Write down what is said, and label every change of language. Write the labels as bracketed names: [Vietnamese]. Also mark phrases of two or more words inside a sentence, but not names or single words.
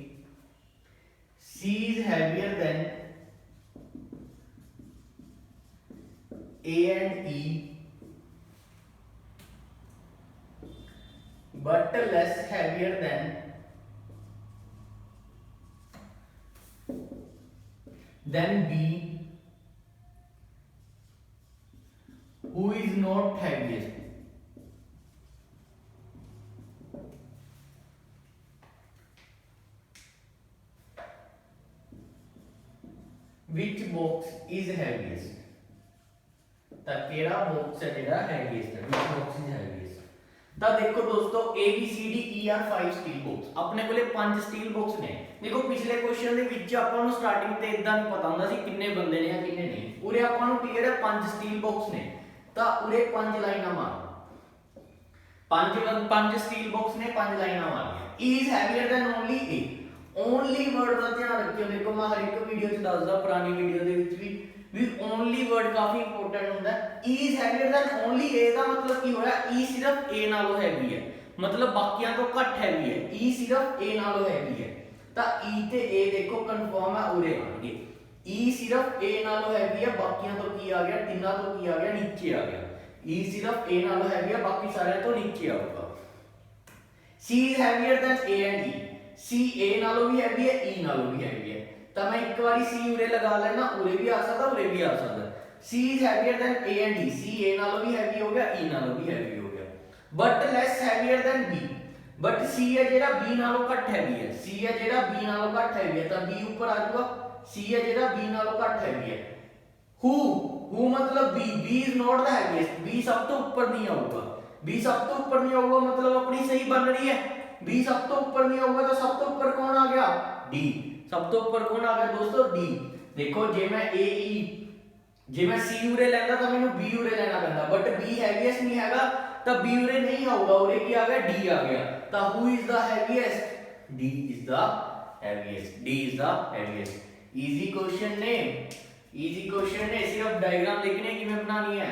[English] C is heavier than A and E, but less heavier than B, who is not heaviest. Which box is heaviest? [Punjabi] ਤਾਂ ਕਿਹੜਾ box ਹੈ ਜਿਹੜਾ heaviest ਹੈ? [English] which box is heaviest? [Punjabi] ਤਾਂ ਦੇਖੋ ਦੋਸਤੋ [English] A B C D E are 5 steel box, [Punjabi] ਆਪਣੇ ਕੋਲੇ 5 [English] steel box [Punjabi] ਨੇ। ਦੇਖੋ ਪਿਛਲੇ ਕੁਐਸਚਨ ਦੇ ਵਿੱਚ ਆਪਾਂ ਨੂੰ ਸਟਾਰਟਿੰਗ ਤੇ ਇਦਾਂ ਨਹੀਂ ਪਤਾ ਹੁੰਦਾ ਸੀ ਕਿੰਨੇ ਬੰਦੇ ਨੇ ਜਾਂ ਕਿੰਨੇ ਨਹੀਂ। ਉਰੇ ਆਪਾਂ ਨੂੰ ਕਲੀਅਰ ਹੈ 5 [English] steel box [Punjabi] ਨੇ, ਤਾਂ ਉਰੇ 5 ਲਾਈਨਾਂ ਮਾਰੋ। 5 [English] steel box [Punjabi] ਨੇ, 5 ਲਾਈਨਾਂ ਮਾਰੀਆਂ। [English] E is heavier than only A, only word [Punjabi] ਦਾ ਧਿਆਨ ਰੱਖਿਓ। ਦੇਖੋ ਮੈਂ ਹਰ ਇੱਕ ਵੀਡੀਓ 'ਚ ਦੱਸਦਾ, ਪੁਰਾਣੀ ਵੀਡੀਓ ਦੇ ਵਿੱਚ ਵੀ [English] only word [Punjabi] ਕਾਫੀ ਇੰਪੋਰਟੈਂਟ ਹੁੰਦਾ। [English] E is heavier than only A [Punjabi] ਦਾ ਮਤਲਬ ਕੀ ਹੋਇਆ? E ਸਿਰਫ A ਨਾਲੋਂ ਹੈਵੀ ਹੈ, ਮਤਲਬ ਬਾਕੀਆਂ ਤੋਂ ਘੱਟ ਹੈਵੀ ਹੈ। E ਸਿਰਫ A ਨਾਲੋਂ ਹੈਵੀ ਹੈ, ਤਾਂ E ਤੇ A ਦੇਖੋ ਕਨਫਰਮ ਹੈ, ਉਰੇ ਆਣਗੇ। E ਸਿਰਫ A ਨਾਲੋਂ ਹੈਵੀ ਹੈ, ਬਾਕੀਆਂ ਤੋਂ ਕੀ ਆ ਗਿਆ? ਤਿੰਨਾਂ ਤੋਂ ਕੀ ਆ ਗਿਆ? ਨੀਚੇ ਆ ਗਿਆ। E ਸਿਰਫ A ਨਾਲੋਂ ਹੈਵੀ ਹੈ, ਬਾਕੀ ਸਾਰਿਆਂ ਤੋਂ ਨੀਚੇ ਆਊਗਾ। [English] C is heavier than A and E, [Punjabi] C A ਨਾਲੋਂ ਵੀ ਹੈਵੀ ਹੈ, E ਨਾਲੋਂ ਵੀ ਹੈਵੀ ਹੈ, ਤਾਂ ਮੈਂ ਇੱਕ ਵਾਰੀ C ਉਰੇ ਲਗਾ ਲੈਣਾ, ਉਰੇ ਵੀ ਆ ਸਕਦਾ, ਉਰੇ ਵੀ ਆ ਸਕਦਾ। [English] C is heavier than A and D, [Punjabi] C A ਨਾਲੋਂ ਵੀ ਹੈਵੀ ਹੋ ਗਿਆ, E ਨਾਲੋਂ ਵੀ ਹੈਵੀ ਹੋ ਗਿਆ, [English] but less heavier than B, [Punjabi] but C ਹੈ ਜਿਹੜਾ B ਨਾਲੋਂ ਘੱਟ ਹੈਵੀ ਹੈ, C ਹੈ ਜਿਹੜਾ B ਨਾਲੋਂ ਘੱਟ ਹੈਵੀ ਹੈ, ਤਾਂ B ਉੱਪਰ ਆ ਜਾਊਗਾ। C ਹੈ ਜਿਹੜਾ B ਨਾਲੋਂ ਘੱਟ ਹੈਵੀ ਹੈ। who ਮਤਲਬ [English] B is not the heaviest, [Punjabi] B ਸਭ ਤੋਂ ਉੱਪਰ ਨਹੀਂ ਆਊਗਾ। B ਸਭ ਤੋਂ ਉੱਪਰ ਨਹੀਂ ਆਊਗਾ ਮਤਲਬ ਆਪਣੀ ਸਹੀ ਬਣ ਰਹੀ ਹੈ। B ਸਭ ਤੋਂ ਉੱਪਰ ਨਹੀਂ ਆਊਗਾ ਤਾਂ ਸਭ ਤੋਂ ਉੱਪਰ ਕੌਣ ਆ ਗਿਆ? D। ਸਭ ਤੋਂ ਉੱਪਰ ਕੌਣ ਆ ਗਿਆ ਦੋਸਤੋ? D। ਦੇਖੋ ਜੇ ਮੈਂ ਜੇ ਮੈਂ C ਉਰੇ ਲੈਂਦਾ ਤਾਂ ਮੈਨੂੰ B ਉਰੇ ਲੈਣਾ ਪੈਂਦਾ, ਬਟ B ਹੈਵੀਐਸਟ ਨਹੀਂ ਹੈਗਾ ਤਾਂ B ਉਰੇ ਨਹੀਂ ਆਊਗਾ, ਉਰੇ ਕੀ ਆ ਗਿਆ? D ਆ ਗਿਆ। ਤਾਂ [English] who is the heaviest? D is the heaviest, D is the heaviest। easy question [Punjabi] ਨੇ, [English] easy question [Punjabi] ਨੇ, ਸਿਰਫ ਡਾਇਗਰਾਮ ਲਿਖਣੇ ਕਿਵੇਂ ਬਣਾਣੀ ਹੈ।